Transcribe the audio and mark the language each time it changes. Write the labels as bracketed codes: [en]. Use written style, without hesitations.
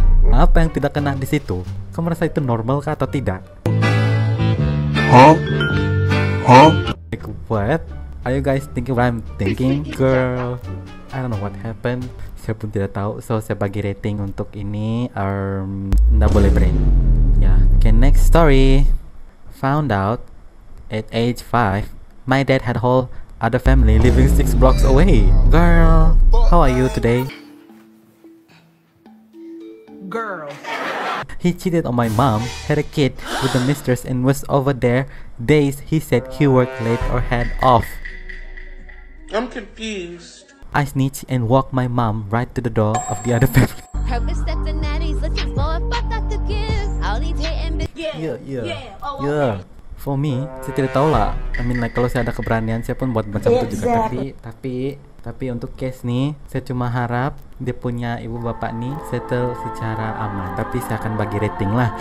[ms] Apa yang tidak kena di situ? Kau merasa itu normal kah atau tidak? [en] Like what? Are you guys thinking what I'm thinking? Girl, I don't know what happened. [ms] Saya pun tidak tahu. So saya bagi rating untuk ini nggak boleh brain. [en] Ya, okay, next story. Found out at age 5, my dad had whole other family living 6 blocks away. Girl, how are you today? Girl. He cheated on my mom, had a kid with the mistress, and was over there days he said he worked late or had off. I'm confused. I snitched and walked my mom right to the door of the other family. Purpose that the natties looking for, fuck out the kids. All these hating Yeah. For me, [ms] saya tidak tahu lah. [en] I mean like [ms] kalau saya ada keberanian, saya pun buat macam itu juga. Tapi untuk case nih, saya cuma harap dia punya ibu bapak nih settle secara aman. Tapi saya akan bagi rating lah.